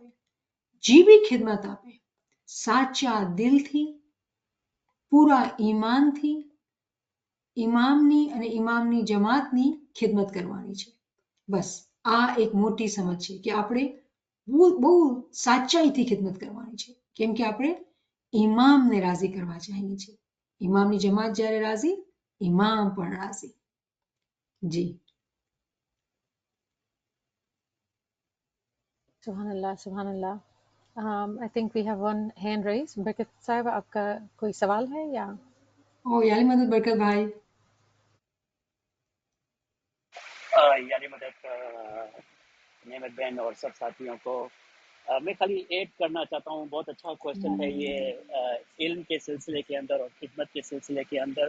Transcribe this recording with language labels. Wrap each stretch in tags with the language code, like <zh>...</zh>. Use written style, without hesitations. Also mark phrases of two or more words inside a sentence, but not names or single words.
<gu>જે બી ખિદમત આપે સાચા દિલથી, પૂરા ઈમાનથી ઇમામની અને ઇમામની જમાતની ખિદમત કરવાની છે. બસ આ એક મોટી સમજ છે કે આપણે બહુ સાચાઈથી ખિદમત કરવાની છે, કેમ કે આપણે ઇમામને રાજી કરવા ચાહીએ છીએ. ઇમામની જમાત જ્યારે રાજી, ઇમામ પણ રાજી. જી.</gu> <ar>سبحان الله.</ar> <en>I think we have one hand raised.</en> <hi>बरकत साहब, आपका कोई सवाल है या? ओ याली मदद बरकत भाई. यानी मदद नेमत बहन और सब साथियों को मैं खाली ऐड करना चाहता हूँ. बहुत अच्छा क्वेश्चन है ये इल्म के सिलसिले के अंदर और खिदमत के सिलसिले के अंदर.</hi>